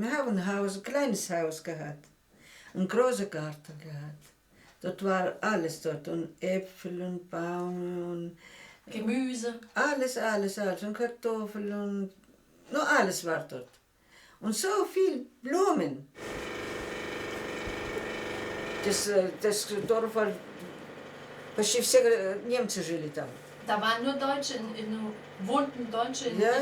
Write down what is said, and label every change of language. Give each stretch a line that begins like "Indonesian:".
German: Wir haben ein kleines Haus gehabt. Einen großen Garten gehabt. Dort war alles dort. Und Äpfel und Bäume und Gemüse. alles. Und Kartoffeln und nur alles war dort. Und so viel Blumen. Das Dorf war,
Russian: почти все немцы жили там.
German: Da waren nur Deutsche, wohnten Deutsche in